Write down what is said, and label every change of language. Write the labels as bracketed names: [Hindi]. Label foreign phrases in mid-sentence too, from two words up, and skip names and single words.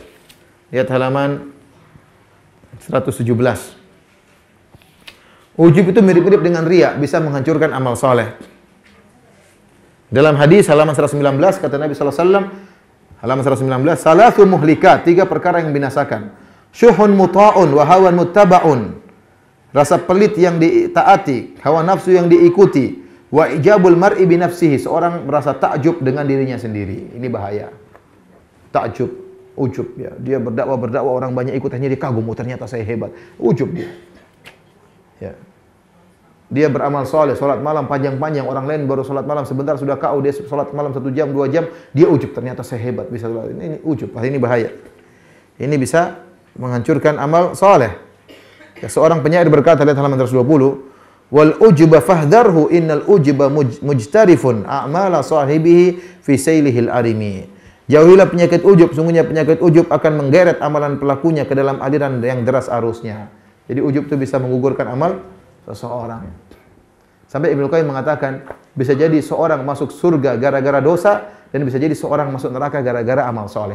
[Indonesian] Ujub juga bahaya. Lihat halaman 117. Ujub itu mirip-mirip dengan riya, bisa menghancurkan amal soleh. Dalam hadis halaman 119 kata Nabi [Arabic] صلى الله عليه وسلم, [Indonesian] halaman 119, [Arabic] ثلاث مهلكات, [Indonesian] 3 perkara yang binasakan. [Arabic] شح مطاع وهوى متبع. [Indonesian] Rasa pelit yang ditaati, hawa nafsu yang diikuti, [Arabic] وإعجاب المرء بنفسه, [Indonesian] seorang merasa takjub dengan dirinya sendiri. Ini bahaya. Takjub, ujub ya. Dia berdakwah orang banyak ikut, hanya dia kagum, oh, ternyata saya hebat. Ujub dia. Ya. Dia beramal soleh, solat malam panjang-panjang, orang lain baru solat malam sebentar sudah KO, dia solat malam 1 jam, 2 jam, dia ujub, ternyata saya hebat bisa solat. Ini ujub, ini bahaya. Ini bisa menghancurkan amal soleh. Ya, seorang penyair berkata lihat halaman 120, [Arabic] والعجب فاحذره إن العجب مجترف أعمال صاحبه في سيله العرم. [Indonesian] Jauhilah penyakit ujub, sungguhnya penyakit ujub akan menggeret amalan pelakunya ke dalam aliran yang deras arusnya. Jadi ujub itu bisa menggugurkan amal seseorang. Sampai Ibnu Qayyim mengatakan, bisa jadi seorang masuk surga gara-gara dosa dan bisa jadi seorang masuk neraka gara-gara amal soleh.